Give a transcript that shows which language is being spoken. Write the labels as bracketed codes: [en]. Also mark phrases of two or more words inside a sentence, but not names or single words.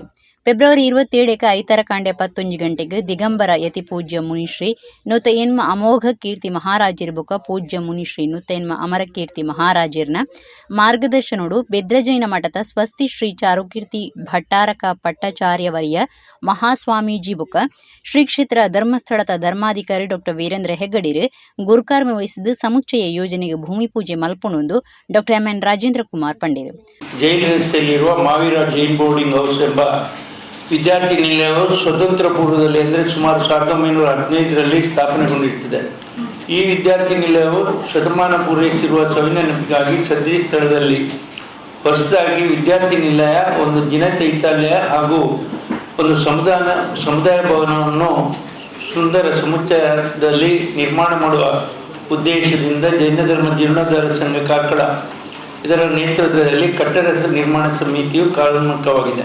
[tcy] ಫೆಬ್ರವರಿ 27 ಐತರಕಾಂಡೆ 11 ಗಂಟೆಗೆ ದಿಗಂಬರ ಯತಿ ಪೂಜ್ಯ ಮುನಿಶ್ರೀ ನೂತ ಎನ್ಮ ಅಮೋಘ ಕೀರ್ತಿ ಮಹಾರಾಜರು ಬೊಕ್ಕ ಪೂಜ್ಯ ಮುನಿಶ್ರೀ ನೂತ ಎನ್ಮ ಅಮರಕೀರ್ತಿ ಮಹಾರಾಜರ್ನ ಮಾರ್ಗದರ್ಶನೋಡು ಬೆದ್ರಜೈನ ಮಠದ ಸ್ವಸ್ತಿ ಶ್ರೀ ಚಾರುಕೀರ್ತಿ ಭಟ್ಟಾರಕ ಪಟ್ಟಾಚಾರ್ಯವರಿಯ ಮಹಾಸ್ವಾಮೀಜಿ ಬೊಕ್ಕ ಶ್ರೀ ಕ್ಷೇತ್ರ ಧರ್ಮಸ್ಥಳದ ಧರ್ಮಾಧಿಕಾರಿ ಡಾಕ್ಟರ್ ವೀರೇಂದ್ರ ಹೆಗ್ಗಡಿರು ಗುರುಕಾರ್ಮೆ ವಹಿಸಿದ್ದು ಸಮುಚ್ಚಯ ಯೋಜನೆಗೆ ಭೂಮಿ ಪೂಜೆ ಮಲ್ಪುಣೊಂದು ಡಾಕ್ಟರ್ MN ರಾಜೇಂದ್ರ ಕುಮಾರ್ ಪಂಡೇರು. [kn] ಜೈನ್ ರಸ್ತೆಯಲ್ಲಿರುವ ಮಾವೀರ ಜೈನ್ ಬೋರ್ಡಿಂಗ್ ಹೌಸ್ ಎಂಬ ವಿದ್ಯಾರ್ಥಿ ನಿಲಯವು ಸ್ವತಂತ್ರ ಪೂರ್ವದಲ್ಲಿ ಅಂದರೆ ಸುಮಾರು 1915ರಲ್ಲಿ ಸ್ಥಾಪನೆಗೊಂಡಿರುತ್ತದೆ. ಈ ವಿದ್ಯಾರ್ಥಿ ನಿಲಯವು ಶತಮಾನ ಪೂರೈಸಿರುವ ಸವಿನ ನೆನಪಿಗಾಗಿ ಸದ್ರಿ ಸ್ಥಳದಲ್ಲಿ ಹೊಸದಾಗಿ ವಿದ್ಯಾರ್ಥಿ ನಿಲಯ, ಒಂದು ಜಿನ ಚೈತ್ಯಾಲಯ ಹಾಗೂ ಒಂದು ಸಮುದಾಯ ಭವನವನ್ನು ಸುಂದರ ಸಮುಚ್ಚಯದಲ್ಲಿ ನಿರ್ಮಾಣ ಮಾಡುವ ಉದ್ದೇಶದಿಂದ ಜೈನ ಧರ್ಮ ಜೀರ್ಣೋದ್ಧಾರ ಸಂಘ ಕಾರ್ಕಳ ಇದರ ನೇತೃತ್ವದಲ್ಲಿ ಕಟ್ಟಡ ನಿರ್ಮಾಣ ಸಮಿತಿಯು ಕಾರ್ಯೋನ್ಮುಖವಾಗಿದೆ.